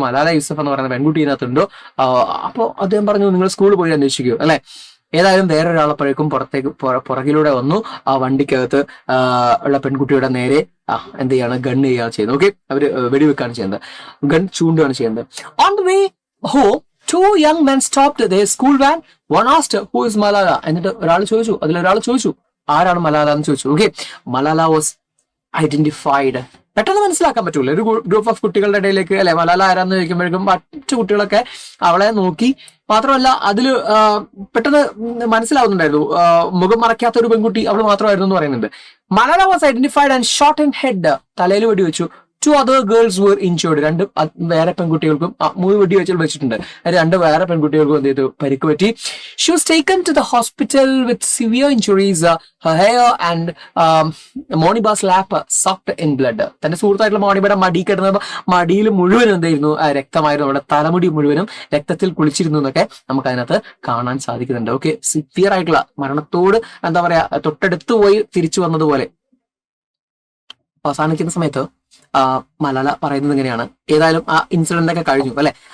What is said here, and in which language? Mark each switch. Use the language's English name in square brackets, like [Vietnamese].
[Malayalam] മലാല യൂസഫ് എന്ന് പറയുന്ന പെൺകുട്ടി ഇതിനകത്തുണ്ടോ? അപ്പോൾ അദ്ദേഹം പറഞ്ഞു, നിങ്ങൾ സ്കൂളിൽ പോയി അന്വേഷിക്കൂ അല്ലെ. ഏതായാലും വേറൊരാളപ്പോഴേക്കും പുറകിലൂടെ വന്നു, ആ വണ്ടിക്കകത്ത് ഉള്ള പെൺകുട്ടിയുടെ നേരെ എന്ത് ചെയ്യാണ്, ഗൺ ചെയ്യുകയാണ് ചെയ്യുന്നത്. ഓക്കെ, അവര് വെടിവെക്കാണ് ചെയ്യുന്നത്, ഗൺ ചൂണ്ടുകയാണ് ചെയ്യുന്നത്. [English] On the way home 2 young men stopped their school van. One asked, who is Malala? [Malayalam] എന്നിട്ട് അതിലൊരാൾ ചോദിച്ചു ആരാണ് മലാല എന്ന് ചോദിച്ചു. Okay, [English] Malala was identified. [Malayalam] പെട്ടെന്ന് മനസ്സിലാക്കാൻ പറ്റൂല, ഒരു ഗ്രൂപ്പ് ഓഫ് കുട്ടികളുടെ ഇടയിലേക്ക് അല്ലെ മലാല ആരാന്ന് ചോദിക്കുമ്പോഴേക്കും മറ്റു കുട്ടികളൊക്കെ അവളെ നോക്കി. മാത്രമല്ല അതിൽ പെട്ടെന്ന് മനസ്സിലാവുന്നുണ്ടായിരുന്നു, മുഖം മറയ്ക്കാത്ത ഒരു പെൺകുട്ടി അവൾ മാത്രമായിരുന്നു എന്ന് പറയുന്നുണ്ട്. [English] Malala was identified and shot in head. [Malayalam] തലയിൽ വെടിവെച്ചു. [English] 2 other girls were injured. [Malayalam] രണ്ട് വേറെ പെൺകുട്ടികൾക്കും 3 വെടി വെച്ചിട്ടുണ്ട്. 2 വേറെ പെൺകുട്ടികൾക്കും എന്ത് ചെയ്തു? പരിക്ക് പറ്റി. [English] She was taken to the hospital with severe injuries. Her hair and Moniba's lap soaked in blood. [Malayalam] തന്റെ സുഹൃത്തായിട്ടുള്ള മോണിബയുടെ മടി കിടന്ന മടിയിൽ മുഴുവനും എന്തായിരുന്നു? രക്തമായിരുന്നു. അവിടെ തലമുടി മുഴുവനും രക്തത്തിൽ കുളിച്ചിരുന്നു എന്നൊക്കെ നമുക്ക് അതിനകത്ത് കാണാൻ സാധിക്കുന്നുണ്ട്. ഓക്കെ, സിവിയർ ആയിട്ടുള്ള മരണത്തോട് എന്താ പറയാ തൊട്ടടുത്ത് പോയി തിരിച്ചു വന്നതുപോലെ. അവസാനിക്കുന്ന സമയത്ത് മലാല പറയുന്നത് എങ്ങനെയാണ്? ഏതായാലും ആ ഇൻസിഡന്റ് ഒക്കെ കഴിഞ്ഞു അല്ലെ.